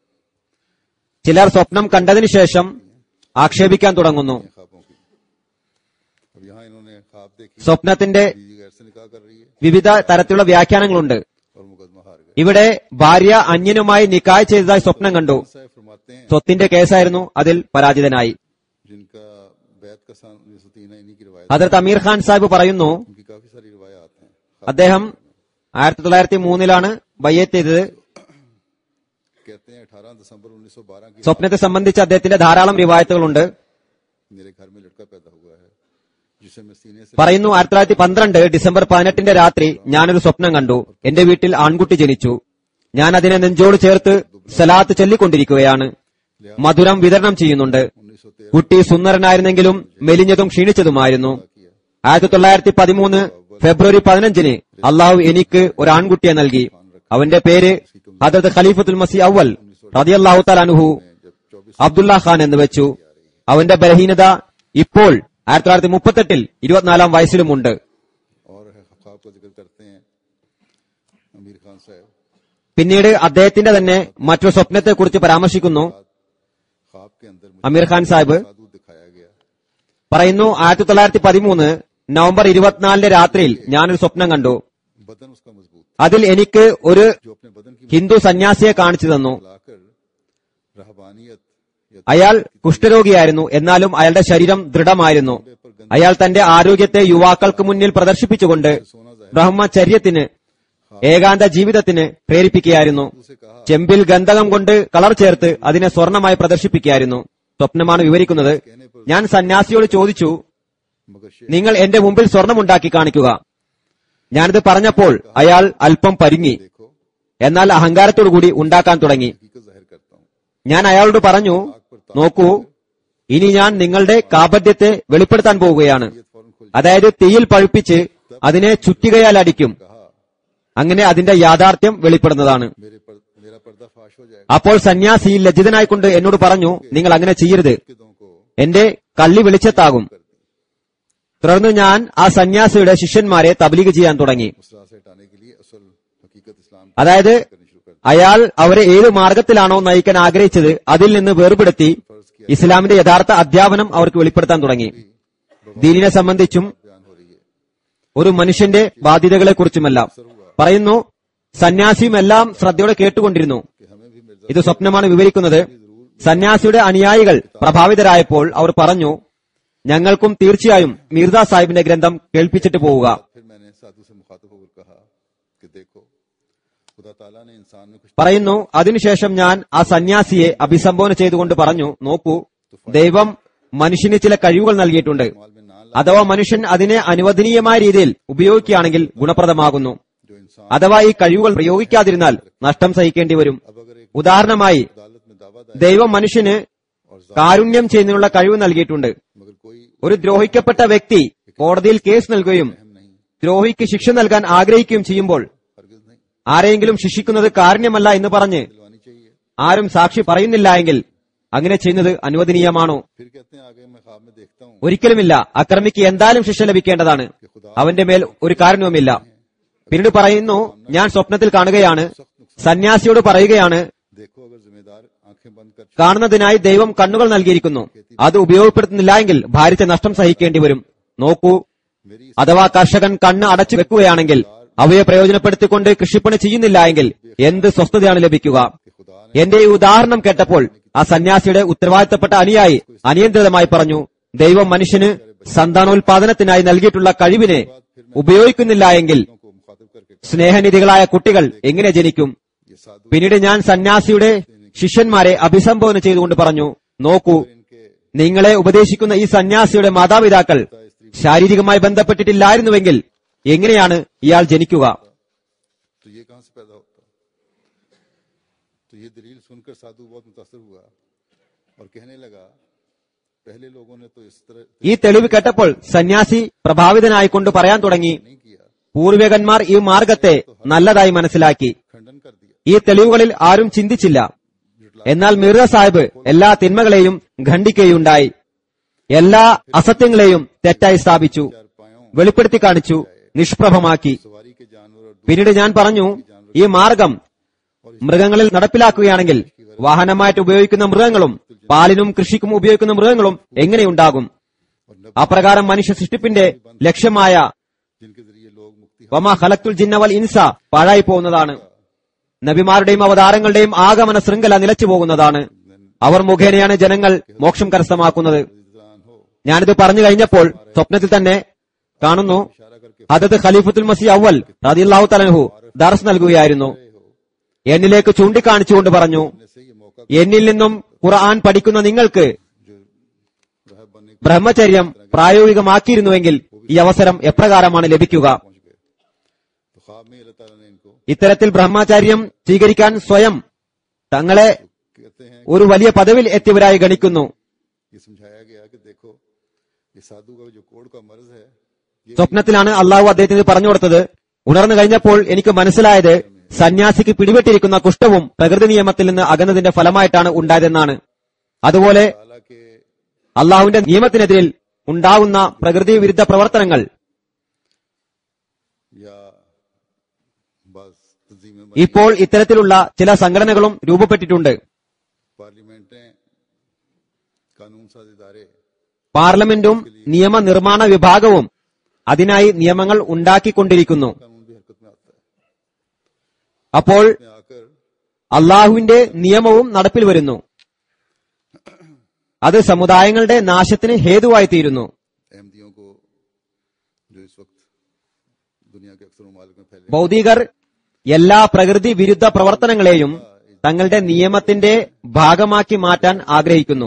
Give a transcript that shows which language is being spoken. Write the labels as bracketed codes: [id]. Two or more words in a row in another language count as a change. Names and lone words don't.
[ml] ചിലർ സ്വപ്നം കണ്ടതിനു ശേഷം ആക്ഷേപിക്കാൻ തുടങ്ങുന്നു. [ur] خوابوں کی. اب یہاں انہوں نے خواب دیکھی, [ml] സ്വപ്നത്തിന്റെ [ur] بیوی غیر سے نکاح کر رہی ہے [ml] വിവിധ തരത്തിലുള്ള വ്യാഖ്യാനങ്ങളുണ്ട്. [ur] اور مقدمہ ہار گئے. [ml] ഇവിടെ ഭാര്യ അന്യനുമായി നിക്കാഹ് ചെയ്തതായി സ്വപ്നം കണ്ടു. [ur] صاحب فرماتے ہیں [ml] സ്വത്തിന്റെ കേസായിരുന്നു, അതിൽ പരാജിതനായി. [ur] جن کا بیعت کا سن 1903 ہے، انہی کی روایت, [ml] ഹദ്രത്ത് അമീർ ഖാൻ സാഹിബ് പറയുന്നു, [ur] ان کی کافی ساری روایات ہیں. [ml] അദ്ദേഹം 1903 ബയ്യത്ത് ചെയ്തത്. [ur] کہتے ہیں 18 دسمبر 1912 کی [ml] സ്വപ്നത്തെ സംബന്ധിച്ച് അദ്ദേഹത്തിന്റെ ധാരാളം റിവായത്തുകളുണ്ട്. [ur] میرے گھر میں لڑکا پیدا ہوا ہے جسے میں سینے سے [ml] പറയുന്നു, 1912 ഡിസംബർ 18 രാത്രി ഞാനൊരു സ്വപ്നം കണ്ടു. എന്റെ വീട്ടിൽ ആൺകുട്ടി ജനിച്ചു. ഞാൻ അതിനെ നെഞ്ചോട് ചേർത്ത് സലാത്ത് ചൊല്ലിക്കൊണ്ടിരിക്കുകയാണ്. മധുരം വിതരണം ചെയ്യുന്നുണ്ട്. 1913 കുട്ടി സുന്ദരനായിരുന്നെങ്കിലും മെലിഞ്ഞതും ക്ഷീണിച്ചതുമായിരുന്നു. 1913 ഫെബ്രുവരി 15 അള്ളാഹു എനിക്ക് ഒരു ആൺകുട്ടിയെ നൽകി. അവന്റെ പേര് ഹദ്രത്ത് ഖലീഫത്തുൽ മസീ അവൽ [ar] رضي الله تعالى عنه [ur] جب 24 [ml] അബ്ദുള്ള ഖാൻ എന്ന് വെച്ചു. അവന്റെ ബലഹീനത ഇപ്പോൾ 1938 24 വയസ്സിലുമുണ്ട്. [ur] اور خواب کا ذکر کرتے ہیں امیر خان صاحب, [ml] പിന്നീട് അദ്ദേഹത്തിന്റെ തന്നെ മറ്റൊരു സ്വപ്നത്തെക്കുറിച്ച് പരാമർശിക്കുന്നു. [ur] خواب کے اندر [ml] അമീർ ഖാൻ സാഹിബ് [ur] سادھو دکھایا گیا, [ml] പറയുന്നു, 1913 നവംബർ 24 രാത്രിയിൽ ഞാനൊരു സ്വപ്നം കണ്ടു. [ur] بدن اس کا مضبوط, [ml] അതിൽ എനിക്ക് ഒരു [ur] جو اپنے بدن کی [ml] ഹിന്ദു സന്യാസിയെ കാണിച്ചു തന്നു. [ur] لا کر رہبانیت یا [ml] അയാൾ കുഷ്ഠരോഗിയായിരുന്നു, എന്നാലും അയാളുടെ ശരീരം ദൃഢമായിരുന്നു. അയാൾ തന്റെ ആരോഗ്യത്തെ യുവാക്കൾക്ക് മുന്നിൽ പ്രദർശിപ്പിച്ചുകൊണ്ട് ബ്രഹ്മചര്യത്തിന്, ഏകാന്ത ജീവിതത്തിന് പ്രേരിപ്പിക്കുകയായിരുന്നു. [ur] اسے کہا [ml] ചെമ്പിൽ ഗന്ധകം കൊണ്ട് കളർ ചേർത്ത് അതിനെ സ്വർണമായി പ്രദർശിപ്പിക്കുകയായിരുന്നു. സ്വപ്നമാണ് വിവരിക്കുന്നത്. ഞാൻ സന്യാസിയോട് ചോദിച്ചു, [ur] مگر شیخ [ml] നിങ്ങൾ എന്റെ മുമ്പിൽ സ്വർണമുണ്ടാക്കി കാണിക്കുക. ഞാനിത് പറഞ്ഞപ്പോൾ അയാൾ അല്പം പരുങ്ങി, [ur] देखो [ml] എന്നാൽ അഹങ്കാരത്തോടുകൂടി ഉണ്ടാക്കാൻ തുടങ്ങി. [ur] حقیقت ظاہر کرتا ہوں, [ml] ഞാൻ അയാളോട് പറഞ്ഞു, നോക്കൂ, ഇനി ഞാൻ നിങ്ങളുടെ കാപട്യത്തെ വെളിപ്പെടുത്താൻ പോവുകയാണ്. [ur] یہ فوراً کھل [ml] അതായത് തീയിൽ പഴുപ്പിച്ച് അതിനെ ചുറ്റികയാൽ അടിക്കും. [ur] कहा [ml] അങ്ങനെ അതിന്റെ യാഥാർത്ഥ്യം വെളിപ്പെടുന്നതാണ്. [ur] میرا پردہ فاش ہو جائے گا, [ml] അപ്പോൾ സന്യാസി ലജ്ജിതനായിക്കൊണ്ട് എന്നോട് പറഞ്ഞു, നിങ്ങൾ അങ്ങനെ ചെയ്യരുത്, [ur] کدوں کو [ml] എന്റെ കള്ളി വെളിച്ചത്താകും. തുടർന്ന് ഞാൻ ആ സന്യാസിയുടെ ശിഷ്യന്മാരെ തബ്ലീഗ് ചെയ്യാൻ തുടങ്ങി. [ur] اس راہ سے ہٹانے کے لیے اصل حقیقت اسلام [ml] അതായത് [ur] کرنی شروع کر دی. [ml] അയാൾ അവരെ ഏത് മാർഗത്തിലാണോ നയിക്കാൻ ആഗ്രഹിച്ചത് അതിൽ നിന്ന് വേർപെടുത്തി [ur] عرض کیا [ml] ഇസ്ലാമിന്റെ യഥാർത്ഥ അധ്യാപനം അവർക്ക് വെളിപ്പെടുത്താൻ തുടങ്ങി. ദീനിനെ സംബന്ധിച്ചും [ur] بیان ہو رہی ہے. [ml] ഒരു മനുഷ്യന്റെ ബാധ്യതകളെക്കുറിച്ചുമെല്ലാം പറയുന്നു. സന്യാസിയും എല്ലാം ശ്രദ്ധയോടെ കേട്ടുകൊണ്ടിരുന്നു. [ur] کہ ہمیں بھی مرزا [ml] ഇത് സ്വപ്നമാണ് വിവരിക്കുന്നത്. സന്യാസിയുടെ അനുയായികൾ പ്രഭാവിതരായപ്പോൾ അവർ പറഞ്ഞു, ഞങ്ങൾക്കും തീർച്ചയായും മിർസ സാഹിബിന്റെ ഗ്രന്ഥം കേൾപ്പിച്ചിട്ട് പോവുക. [ur] پھر میں نے سادھو سے مخاطب ہو کر کہا کہ دیکھو خدا تعالیٰ نے انسان میں کچھ [ml] പറയുന്നു. അതിനുശേഷം ഞാൻ ആ സന്യാസിയെ അഭിസംബോധന ചെയ്തുകൊണ്ട് പറഞ്ഞു, നോക്കൂ, ദൈവം മനുഷ്യന് ചില കഴിവുകൾ നൽകിയിട്ടുണ്ട്. [ur] مال میں نہ لا [ml] അഥവാ മനുഷ്യൻ അതിനെ അനുവദനീയമായ രീതിയിൽ ഉപയോഗിക്കുകയാണെങ്കിൽ ഗുണപ്രദമാകുന്നു. [ur] جو انسان [ml] അഥവാ ഈ കഴിവുകൾ പ്രയോഗിക്കാതിരുന്നാൽ നഷ്ടം സഹിക്കേണ്ടി വരും. [ur] اب اگر ایک [ml] ഉദാഹരണമായി [ur] عدالت میں دعویٰ [ml] ദൈവം മനുഷ്യന് കാരുണ്യം ചെയ്യുന്നതിനുള്ള കഴിവ് നൽകിയിട്ടുണ്ട്. [ur] مگر کوئی [ml] ഒരു ദ്രോഹിക്കപ്പെട്ട വ്യക്തി കോടതിയിൽ കേസ് നൽകുകയും [ur] اہم نہیں, [ml] ദ്രോഹിക്ക് ശിക്ഷ നൽകാൻ ആഗ്രഹിക്കുകയും ചെയ്യുമ്പോൾ [ur] ہرگز نہیں [ml] ആരെങ്കിലും ശിക്ഷിക്കുന്നത് കാരുണ്യമല്ല എന്ന് പറഞ്ഞ് [ur] دلوانی چاہیے. [ml] ആരും സാക്ഷി പറയുന്നില്ല എങ്കിൽ അങ്ങനെ ചെയ്യുന്നത് അനുവദനീയമാണോ? [ur] پھر کہتے ہیں آگے میں خواب میں دیکھتا ہوں [ml] ഒരിക്കലുമില്ല. അക്രമിക്ക് എന്തായാലും ശിക്ഷ ലഭിക്കേണ്ടതാണ്. അവന്റെ മേൽ ഒരു കാരണവുമില്ല. പിന്നീട് പറയുന്നു, ഞാൻ സ്വപ്നത്തിൽ കാണുകയാണ്, സന്യാസിയോട് പറയുകയാണ്, [ur] دیکھو اگر ذمہ دار آنکھیں بند کر [ml] കാണുന്നതിനായി ദൈവം കണ്ണുകൾ നൽകിയിരിക്കുന്നു. അത് ഉപയോഗപ്പെടുത്തുന്നില്ല എങ്കിൽ ഭാരിച്ച നഷ്ടം സഹിക്കേണ്ടി വരും. നോക്കൂ, [ur] मेरी [ml] അഥവാ കർഷകൻ കണ്ണ് അടച്ചു വെക്കുകയാണെങ്കിൽ അവയെ പ്രയോജനപ്പെടുത്തിക്കൊണ്ട് കൃഷിപ്പണി ചെയ്യുന്നില്ല എങ്കിൽ എന്ത് സ്വസ്ഥതയാണ് ലഭിക്കുക? [ur] کہ خدا نے [ml] എന്റെ ഈ ഉദാഹരണം കേട്ടപ്പോൾ ആ സന്യാസിയുടെ ഉത്തരവാദിത്തപ്പെട്ട അനുയായി അനിയന്ത്രിതമായി പറഞ്ഞു, ദൈവം മനുഷ്യന് സന്താനോൽപാദനത്തിനായി നൽകിയിട്ടുള്ള കഴിവിനെ ഉപയോഗിക്കുന്നില്ല എങ്കിൽ [ur] کو مخاطب کر کے [ml] സ്നേഹനിധികളായ കുട്ടികൾ എങ്ങനെ ജനിക്കും? [ur] یہ سادھو [ml] പിന്നീട് ഞാൻ സന്യാസിയുടെ ശിഷ്യന്മാരെ അഭിസംബോധന ചെയ്തുകൊണ്ട് പറഞ്ഞു, നോക്കൂ, [ur] ان کے [ml] നിങ്ങളെ ഉപദേശിക്കുന്ന ഈ സന്യാസിയുടെ മാതാപിതാക്കൾ ശാരീരികമായി ബന്ധപ്പെട്ടിട്ടില്ലായിരുന്നുവെങ്കിൽ എങ്ങനെയാണ് ഇയാൾ ജനിക്കുക? [ur] تو یہ کہاں سے پیدا ہوتا? تو یہ دلیل سن کر سادھو بہت متاثر ہوا اور کہنے لگا پہلے لوگوں نے تو اس طرح [ml] ഈ തെളിവ് കേട്ടപ്പോൾ സന്യാസി പ്രഭാവിതനായിക്കൊണ്ട് പറയാൻ തുടങ്ങി, [ur] نہیں کیا, [ml] പൂർവികന്മാർ ഈ മാർഗത്തെ നല്ലതായി മനസ്സിലാക്കി. [ur] کھنڈن کر دیا. [ml] ഈ തെളിവുകളിൽ ആരും ചിന്തിച്ചില്ല. എന്നാൽ മിർസ സാഹിബ് എല്ലാ തിന്മകളെയും ഖണ്ഡിക്കുകയുണ്ടായി. എല്ലാ അസത്യങ്ങളെയും തെറ്റായി സ്ഥാപിച്ചു, [ur] چار پایوں [ml] വെളിപ്പെടുത്തി കാണിച്ചു, നിഷ്പ്രഭമാക്കി. [ur] سواری کے جانور اور [ml] പിന്നീട് ഞാൻ പറഞ്ഞു, ഈ മാർഗം മൃഗങ്ങളിൽ നടപ്പിലാക്കുകയാണെങ്കിൽ വാഹനമായിട്ട് ഉപയോഗിക്കുന്ന മൃഗങ്ങളും പാലിനും കൃഷിക്കും ഉപയോഗിക്കുന്ന മൃഗങ്ങളും എങ്ങനെയുണ്ടാകും? അപ്രകാരം മനുഷ്യ സൃഷ്ടിപ്പിന്റെ ലക്ഷ്യമായ [ur] جن کے ذریعے لوگ مکتی [ar] وما خلقت الجن والإنس [ml] പാഴായി പോകുന്നതാണ്. നബിമാരുടെയും അവതാരങ്ങളുടെയും ആഗമന ശൃംഖല നിലച്ചു പോകുന്നതാണ്. അവർ മുഖേനയാണ് ജനങ്ങൾ മോക്ഷം കരസ്ഥമാക്കുന്നത്. [ur] حاصل ہو [ml] ഞാനിത് പറഞ്ഞു കഴിഞ്ഞപ്പോൾ സ്വപ്നത്തിൽ തന്നെ കാണുന്നു, [ur] اشارہ کر کے [ml] ഹദരത്ത് ഖലീഫത്തുൽ മസീഹ് അവ്വൽ [ar] رضي الله تعالى عنه [ml] ദർസ് നൽകുകയായിരുന്നു. എന്നിലേക്ക് ചൂണ്ടിക്കാണിച്ചുകൊണ്ട് പറഞ്ഞു, [ur] سے یہ موقع [ml] എന്നിൽ നിന്നും ഖുർആൻ പഠിക്കുന്ന നിങ്ങൾക്ക് [ur] جو رہب بننے [ml] ബ്രഹ്മചര്യം പ്രായോഗികമാക്കിയിരുന്നുവെങ്കിൽ ഈ അവസരം എപ്രകാരമാണ് ലഭിക്കുക? [ur] پہنچ گئے. تو خواب میں اللہ تعالیٰ نے ان کو [ml] ഇത്തരത്തിൽ ബ്രഹ്മചര്യം സ്വീകരിക്കാൻ സ്വയം തങ്ങളെ [ur] کہتے ہیں [ml] ഒരു വലിയ പദവിയിൽ എത്തിയവരായി ഗണിക്കുന്നു. [ur] یہ سمجھایا گیا کہ دیکھو یہ سادھو کا جو کوڑھ کا مرض ہے یہ [ml] സ്വപ്നത്തിലാണ് അള്ളാഹു അദ്ദേഹത്തിന് പറഞ്ഞു കൊടുത്തത്. ഉണർന്നു കഴിഞ്ഞപ്പോൾ എനിക്ക് മനസ്സിലായത് സന്യാസിക്ക് പിടിപെട്ടിരിക്കുന്ന കുഷ്ഠവും പ്രകൃതി നിയമത്തിൽ നിന്ന് അകന്നതിന്റെ ഫലമായിട്ടാണ് ഉണ്ടായതെന്നാണ്. അതുപോലെ [ur] تعالیٰ کے [ml] അള്ളാഹുവിന്റെ നിയമത്തിനെതിരിൽ ഉണ്ടാകുന്ന പ്രകൃതി വിരുദ്ധ പ്രവർത്തനങ്ങൾ [ur] یا بس تنظیمیں [ml] ഇപ്പോൾ ഇത്തരത്തിലുള്ള ചില സംഘടനകളും രൂപപ്പെട്ടിട്ടുണ്ട്. [ur] پارلیمنٹیں قانون ساز ادارے [ml] പാർലമെന്റും നിയമനിർമ്മാണ വിഭാഗവും അതിനായി നിയമങ്ങൾ ഉണ്ടാക്കിക്കൊണ്ടിരിക്കുന്നു. [ur] قانون بھی حرکت میں آتا ہے. [ml] അപ്പോൾ [ur] میں آ کر [ml] അള്ളാഹുവിന്റെ നിയമവും നടപ്പിൽ വരുന്നു. അത് സമുദായങ്ങളുടെ നാശത്തിന് ഹേതുവായി തീരുന്നു. [ur] احمدیوں کو جو اس وقت دنیا کے اکثر ممالک میں پھیلے [ml] ഭൗതികർ എല്ലാ പ്രകൃതി വിരുദ്ധ പ്രവർത്തനങ്ങളെയും തങ്ങളുടെ നിയമത്തിന്റെ ഭാഗമാക്കി മാറ്റാൻ ആഗ്രഹിക്കുന്നു.